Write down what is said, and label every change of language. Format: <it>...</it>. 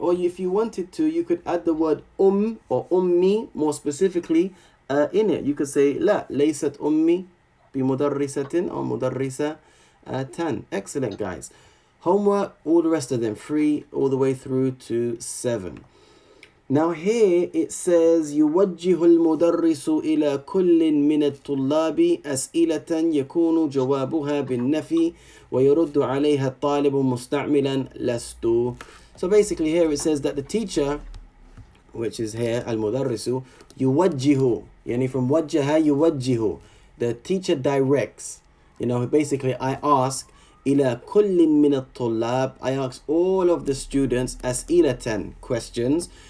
<en>Or if you wanted to, you could add the word or ummi more specifically in it. You could say</en> <ar>لا ليست أمي بمدرسة</ar> <en>or مدرسة tan. Excellent, guys. Homework, all the rest of them, 3 all the way through to 7. Now here it says</en> <ar>يوجه المدرس إلى كل من الطلاب أسئلة يكون جوابها بالنفي ويرد عليها الطالب مستعملا لست.</ar> <en>So basically here it says that the teacher, which is here المدرس, يوجه, يعني from</en> <ar>وجه يوجه,</ar> <en>the teacher directs. You know, basically I ask</en> <ar>إلى كل من الطلاب.</ar> <en>I ask all of the students أسئلة, questions.</en>